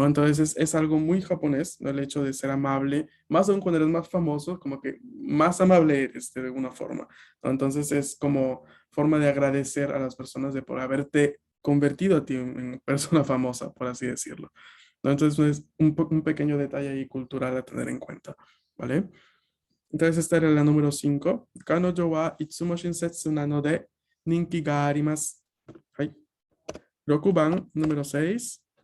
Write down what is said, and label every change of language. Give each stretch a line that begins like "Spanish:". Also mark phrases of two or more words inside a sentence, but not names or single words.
Spanish: Entonces es algo muy japonés, ¿no? El hecho de ser amable, más aún cuando eres más famoso, como que más amable eres de alguna forma, ¿no? Entonces es como forma de agradecer a las personas de por haberte convertido a ti en persona famosa, por así decirlo. ¿no? Entonces es un pequeño detalle ahí cultural a tener en cuenta, ¿vale? Entonces esta era la número 5.
Japanese: 彼女はいつも親切なので人気があります. Hai. 6 番,
Spanish: número 6.